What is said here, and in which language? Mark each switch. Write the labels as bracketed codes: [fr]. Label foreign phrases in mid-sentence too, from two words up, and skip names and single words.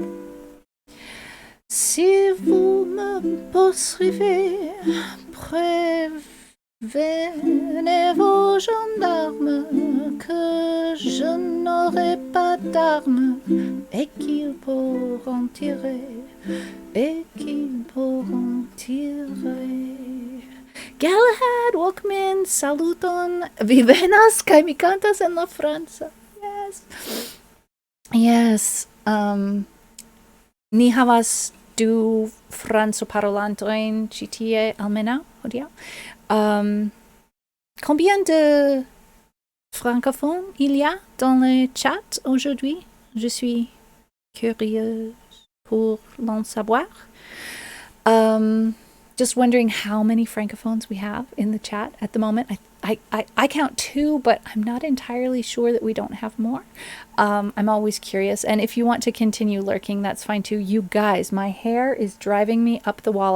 [fr] Si vous me poursuivez, prévenez vos gendarmes que je n'aurai pas d'armes et qu'ils pourront tirer, [eo] Galahad, Walkman, saluton, vi venas kaj mi kantas en la franca. [en] Yes. [eo] Ni havas du francoparolantojn ĉi tie almenaŭ hodiaŭ. [fr] Combien de francophones il y a dans le chat aujourd'hui? Je suis curieuse pour l'en savoir. [en] Just wondering how many francophones we have in the chat at the moment. I count 2, but I'm not entirely sure that we don't have more. I'm always curious. And if you want to continue lurking, that's fine too. You guys, my hair is driving me up the wall.